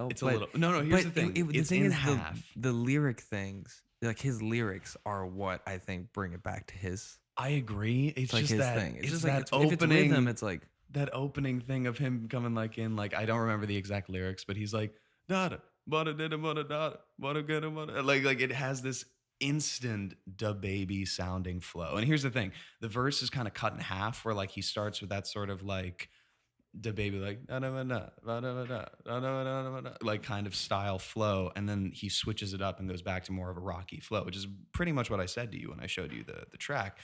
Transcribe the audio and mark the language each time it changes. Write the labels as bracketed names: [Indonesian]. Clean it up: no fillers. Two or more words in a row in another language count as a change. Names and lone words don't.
[English] It's a little. No, here's the thing. The It's thing in is half. the lyric things, like his lyrics are what I think bring it back to his. I agree. It's like just his that thing. It's it's just that like opening. if it's with him, it's like that opening thing of him coming like in like I don't remember the exact lyrics, but he's like da bada da bada da bada get bada like it has this instant DaBaby sounding flow. And here's the thing: the verse is kind of cut in half, where like he starts with that sort of like dEaD like like kind of style flow, and then he switches it up and goes back to more of a rocky flow, which is pretty much what I said to you when I showed you the track.